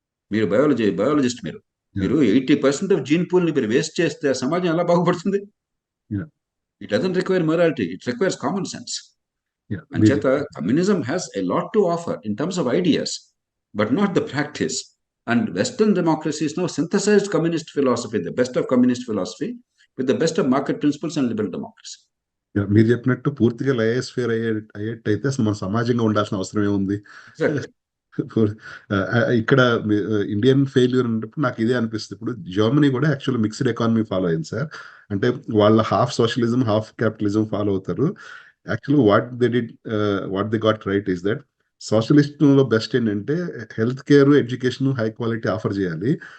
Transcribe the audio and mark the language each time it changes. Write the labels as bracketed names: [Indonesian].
[Telugu] మీరు బయాలజిస్ట్, మీరు 80% of gene pool ని మీరు వేస్ట్ చేస్తే ఆ సమాజం ఎలా బాగుపడుతుంది? [English] It doesn't require morality, it requires common sense. అంచేత communism has a lot to offer in terms of ideas, but not the practice. And Western democracies now synthesized communist philosophy, the best of communist philosophy, with the best of market principles and liberal democracy. [Telugu] మీరు చెప్పినట్టు పూర్తిగా లయోస్ఫియర్ అయ్యేట్టయితే అసలు మన సమాజంగా ఉండాల్సిన అవసరం ఏముంది? [English] Exactly. [Telugu] ఇక్కడ ఇండియన్ ఫెయిల్యూర్ అన్నప్పుడు నాకు ఇదే అనిపిస్తుంది. ఇప్పుడు జర్మనీ కూడా యాక్చువల్ మిక్స్డ్ ఎకానమీ ఫాలో అయింది సార్. అంటే వాళ్ళ half socialism half capitalism follow అవుతారు. [English] actually what they got right is that [Telugu] socialist లో బెస్ట్ ఏంటంటే health care education high quality offer చేయాలి.